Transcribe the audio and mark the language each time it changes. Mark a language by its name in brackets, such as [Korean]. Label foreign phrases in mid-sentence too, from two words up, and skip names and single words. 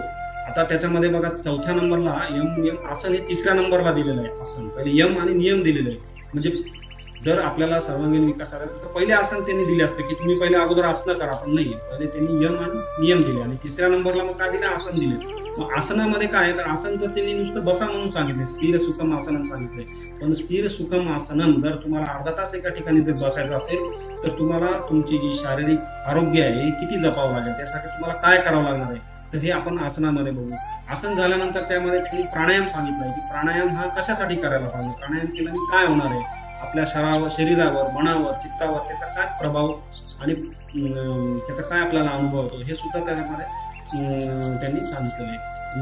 [Marathi] आता त्याच्यामध्ये बघा 4थ्या नंबरला यम नियम आसन हे 3ऱ्या नंबरला दिलेलं आहे. आसन पहिले यम आणि नियम दिलेलं आहे. म्हणजे जर आपल्याला सर्वांगीण विकास करायचा तर पहिले आसन त्यांनी दिले असते की तुम्ही पहिले अगोदर आसनं करा, पण नाही, पहिले त्यांनी यम आणि नियम दिले आणि 3ऱ्या नंबरला मग काय दिले, आसन दिले. मग आसनामध्ये काय तर आसन तर त्यांनी नुसतं बसा म्हणून सांगितले, [Sanskrit] स्थिर सुखम आसनम [Marathi] सांगितले. पण [Sanskrit] स्थिर सुखम आसनम [Marathi] जर तुम्हाला अर्धा तास एका ठिकाणी जर बसायचं असेल तर तुम्हाला तुमची जी शारीरिक आरोग्य आहे हे किती जपावं लागेल, त्यासाठी तुम्हाला काय करावं लागणार आहे तर हे आपण आसनामध्ये बघू. आसन झाल्यानंतर त्यामध्ये त्यांनी प्राणायाम सांगितलंय की प्राणायाम हा कशासाठी करायला पाहिजे, प्राणायाम केल्याने काय होणार आहे, आपल्या शरीरावर, मनावर, चित्तावर त्याचा काय प्रभाव आणि त्याचा काय आपल्याला अनुभव होतो हे सुद्धा त्यामध्ये त्यांनी सांगितलेलं आहे.